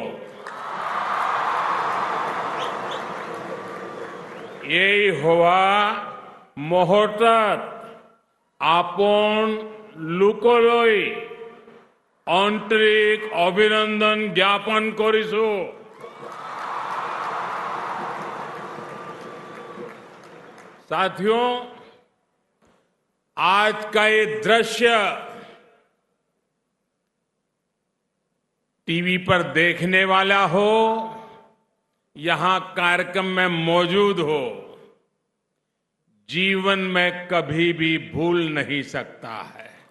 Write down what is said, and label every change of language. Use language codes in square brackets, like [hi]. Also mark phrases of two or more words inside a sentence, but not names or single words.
[as] এই হোৱা মুহূৰ্তত আপন লোকলৈ আন্তৰিক অভিনন্দন জ্ঞাপন কৰিছো। [hi] साथियों, आज का ये दृश्य टीवी पर देखने वाला हो, यहां कार्यक्रम में मौजूद हो, जीवन में कभी भी भूल नहीं सकता है।